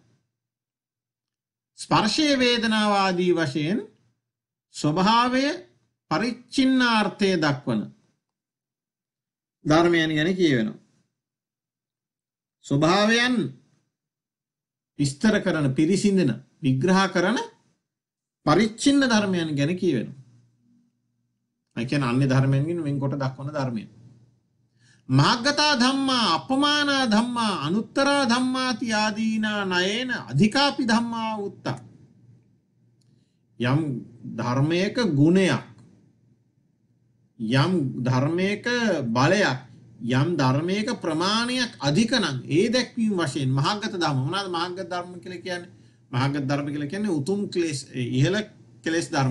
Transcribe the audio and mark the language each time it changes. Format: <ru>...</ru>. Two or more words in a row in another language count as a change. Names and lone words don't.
<si>ස්පර්ශයේ වේදනාව ආදී වශයෙන් ස්වභාවය පරිච්ඡින්නාර්ථය දක්වන ධර්මයන් ගැන කියවෙනවා. ස්වභාවයන් විස්තර කරන, පිරිසිඳන, විග්‍රහ කරන පරිච්ඡින්න ධර්මයන් ගැන කියවෙනවා. ඒ කියන්නේ අන්‍ය ධර්මයන්ගෙන් වෙන්කොට දක්වන ධර්මයන්.</si> <pi>මහග්ගතා ධම්මා අපමානා ධම්මා අනුත්තරා ධම්මාති ආදීනා නයේන අධිකාපි ධම්මා උත්තා.</pi> <si>යම් ධර්මයක ගුණයක්, යම් ධර්මයක බලයක්, යම් ධර්මයක ප්‍රමාණයක් අධික නම් ඒ දැක්වීම වශයෙන් මහග්ගත ධර්ම. මොනවාද මහග්ගත ධර්ම කියලා කියන්නේ? මහග්ගත ධර්ම කියලා කියන්නේ උතුම් ක්ලේශ, ඉහළ ක්ලේශ ධර්ම.</si>